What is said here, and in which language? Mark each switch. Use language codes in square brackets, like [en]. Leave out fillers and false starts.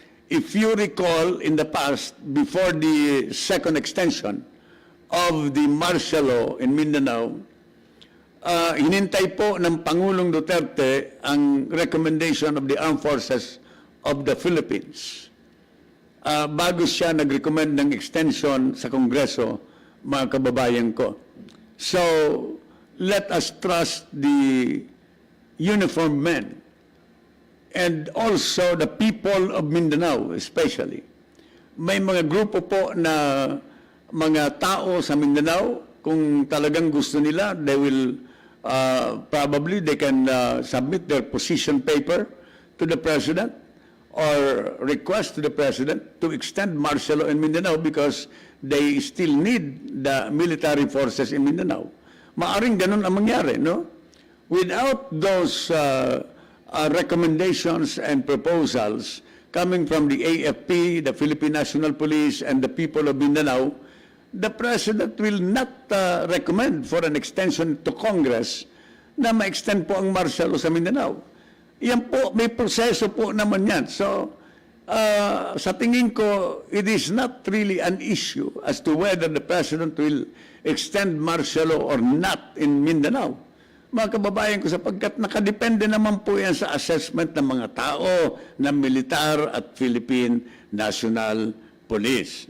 [en] If you recall in the past, before the second extension of the martial law in Mindanao, [tl] hinintay po ng Pangulong Duterte ang [en] recommendation of the Armed Forces of the Philippines. [tl] Bago siya nag-recommend ng extension sa Kongreso, mga kababayan ko. [en] So, let us trust the uniformed men and also the people of Mindanao especially. [tl] May mga grupo po na mga tao sa Mindanao, kung talagang gusto nila, [en] they will probably they can submit their position paper to the President or request to the President to extend martial law in Mindanao because they still need the military forces in Mindanao. [tl] Maaring ganun ang mangyari, no? [en] Without those recommendations and proposals coming from the AFP, the Philippine National Police, and the people of Mindanao, the President will not recommend for an extension to Congress [tl] na ma-extend po ang martial law sa Mindanao. Yan po, may proseso po naman yan. So, sa tingin ko, [en] it is not really an issue as to whether the President will extend martial law or not in Mindanao. [tl] Mga kababayan ko, sapagkat nakadepende naman po yan sa assessment ng mga tao, ng militar at Philippine National Police.